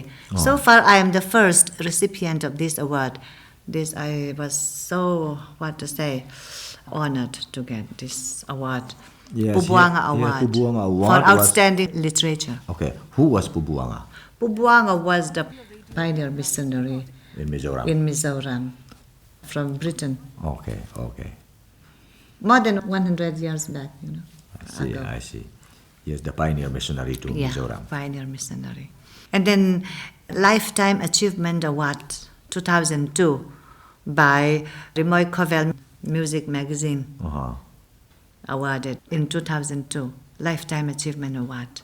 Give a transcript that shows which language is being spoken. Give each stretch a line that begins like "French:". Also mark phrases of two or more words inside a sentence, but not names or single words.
English: So far, I am the first recipient of this award. I was so, honored to get this award. Yes, Pubuanga Award, Pubuanga Award for was- outstanding literature. Okay, who was Pubuanga Pubuanga was the pioneer missionary in Mizoram? in Mizoram from Britain, Okay. more than 100 years back, I see. Yes, the pioneer missionary to Yeah, Mizoram. pioneer missionary. And then Lifetime Achievement Award 2002 by Rimoy Covell Music Magazine, awarded in 2002, Lifetime Achievement Award.